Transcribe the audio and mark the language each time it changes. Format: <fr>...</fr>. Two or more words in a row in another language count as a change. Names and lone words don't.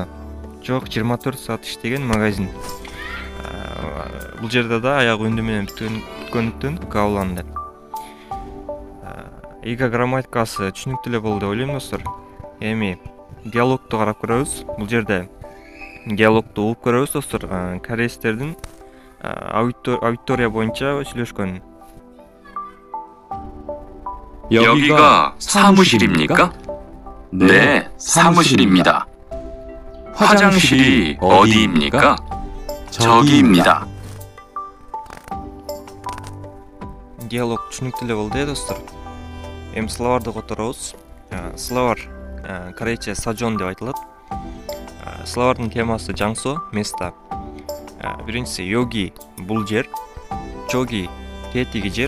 <ky>Жок, 24 саат иштеген магазин. Бул жерде да аягы үндүү менен бүткөндүктөн га уланды. Ига грамматикасы түшүнүктүү эле болду деп ойлойм достор. Эми диалогту карап көрөбүз. Бул жерде диалогту угуп көрөбүз достор. Кореецтердин аудитория боюнча сүйлөшкөн.</ky> <ko>여기가 사무실입니까? 네, 사무실입니다. 화장실이 어디입니까? 저기입니다.</ko> <ky>Диалог түшүнүктүү эле болду достор. Эми словарды которобуз. Словар корейче сажон деп айтылат. Словардын темасы жаңсо, место. Биринчиси йоги, бул жер. Жоги, тетиги жер.</ky>